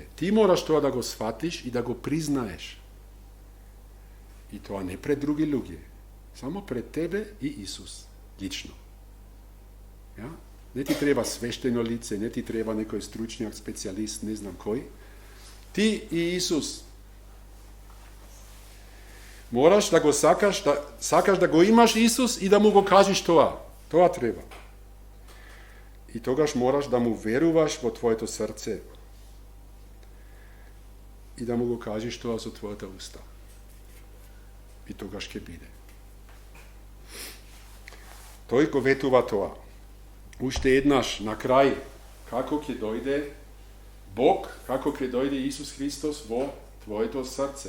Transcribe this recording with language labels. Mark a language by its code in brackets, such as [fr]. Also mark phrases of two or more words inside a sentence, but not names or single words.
[mk] Ти мораш тоа да го сватиш и да го признаеш. И тоа не пред други луѓе, само пред тебе и Исус, лично. Ja? Не ти треба свештено лице, не ти треба некој стручњак, специјалист, не знам кој. Ti i Isus. Moraš da go sakaš da go imaš Isus i da mu go kažeš toa. Toa treba. I togaš moraš da mu veruvaš vo tvoето srce. I da mu go kažeš toa со твојата уста. И тогаш ќе биде. Тој го ветува тоа. Уште еднаш, на крај, како ќе дојде Бог, како ќе дојде Исус Христос во твоето срце.